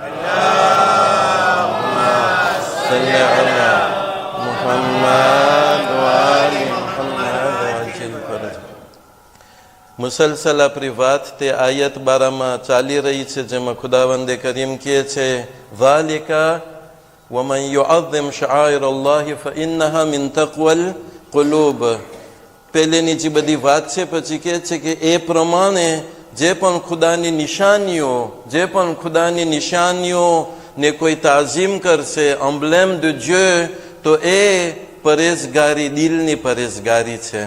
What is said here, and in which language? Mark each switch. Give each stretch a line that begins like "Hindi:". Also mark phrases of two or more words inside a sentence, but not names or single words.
Gujarati: મુસલસલ આપણી વાત તે આયત બારામાં ચાલી રહી છે, જેમાં ખુદાવંદે કરીમ કહે છે ઝાલિકા
Arabic: وَمَنْ يُعَظِّمْ شَعَائِرَ اللَّهِ فَإِنَّهَا مِنْ تَقْوَى الْقُلُوبِ.
Gujarati: પહેલેની જે બધી વાત છે પછી કહે છે કે એ પ્રમાણે જે પણ ખુદાની નિશાનીઓ ને કોઈ તાઝીમ કરશે,
French: emblème de Dieu,
Gujarati: તો એ પરેઝગારી, દિલની પરેઝગારી છે.